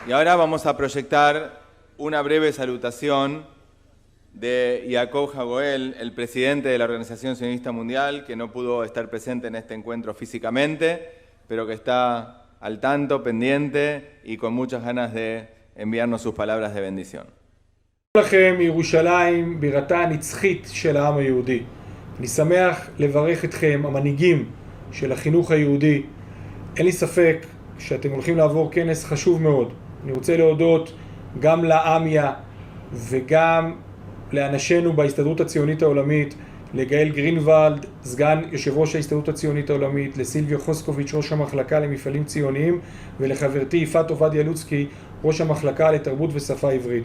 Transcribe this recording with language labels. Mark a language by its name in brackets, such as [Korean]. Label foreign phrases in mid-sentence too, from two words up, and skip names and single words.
[Spanish] Y ahora vamos a proyectar una breve salutación de Yaakov Hagoel, el presidente de la Organización Sionista Mundial, que no pudo estar presente en este encuentro físicamente, pero que está al tanto, pendiente y con muchas ganas de enviarnos sus palabras de bendición. [Hebrew] לכם ירושלים בירתה הנצחית של העם היהודי. אני שמח לברך אתכם, המנהיגים של החינוך היהודי. אין לי ספק שאתם הולכים לעבור כנס חשוב מאוד. אני רוצה להודות גם לעמיה וגם לאנשינו בהסתדרות הציונית העולמית, לגאל גרינוולד, סגן יושב ראש ההסתדרות הציונית העולמית, לסילביה חוסקוביץ' ראש המחלקה למפעלים ציוניים, ולחברתי יפעת עובדיה לוצקי, ראש המחלקה לתרבות ושפה עברית.